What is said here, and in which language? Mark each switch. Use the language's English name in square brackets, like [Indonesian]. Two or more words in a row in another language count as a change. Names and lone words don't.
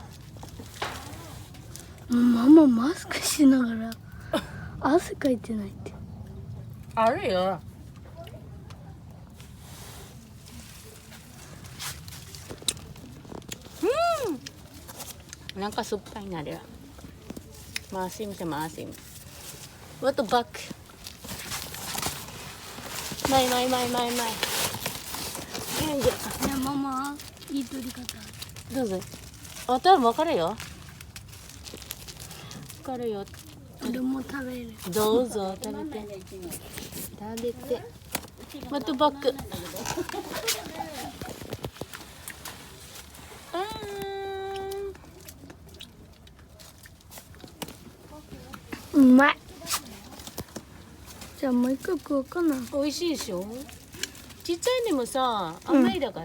[Japanese] マママスクしながら汗かいてないって。あるよ。なんか酸っぱいなる。 [Filipino] maasim siya, maasim. [English] What the fuck? [Filipino] May. Ayan dyan. [Japanese] ね、ママ、いい取り方。どうぞ。あ、多分分かるよ。分かるよ。俺も食べる。どうぞ、食べて。食べて。 [English] What the fuck? [Japanese] うまい。じゃあもう一個食おうかな。美味しいでしょ。ちっちゃいのもさ、甘いだから。